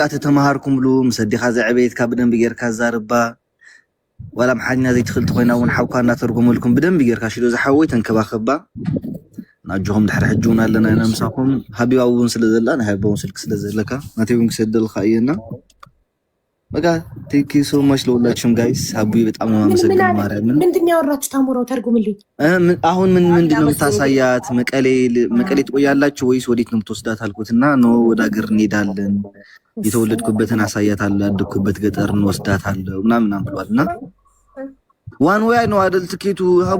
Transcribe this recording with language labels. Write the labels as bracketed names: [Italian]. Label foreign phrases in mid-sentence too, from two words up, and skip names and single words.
[Tigrinya] ተተማሃርኩምሉ ምሰዲኻ ዘዕበየትካ ብደንብ ጌርካ ዛርባ ዋላ ምሓኛ ዘይትኽልቲ ኮይና እውን ሓውካ እናተርጎመልኩም ብደንብ ጌርካ ሽዶ ዝሓወይ ተንከባኸባ። ናጅኹም ድሕሪ ሕጂ እውን ኣለና ኢና ምሳኹም። ሃቢባ እውን ስለ ዘላ ናይ ሃቢባ እውን ስልክ ስለ ዘለካ ናተይ እውን ክሰደልካ እየና በቃ [English] Thank you so much [Amharic] ለሁላችሁም ጋይስ። ሀቡዬ በጣም ነው የማመሰግነው። ማርያምን ምንድን ነው ያወራችሁ? ታምሮ ተርጉምልኝ። አሁን ምንድን ነው የምታሳያት? መቀሌ ትቆያላችሁ ወይስ ወዴት ነው የምትወስዳት አልኩትና ነው ወደ ሀገር እንሄዳለን፣ የተወለድኩበትን አሳያታለሁ፣ ያደግኩበት ገጠር እንወስዳታለሁ ምናምን ብሏልና [English] one way [Amharic] ነው አይደል ትኬቱ ሀቡ?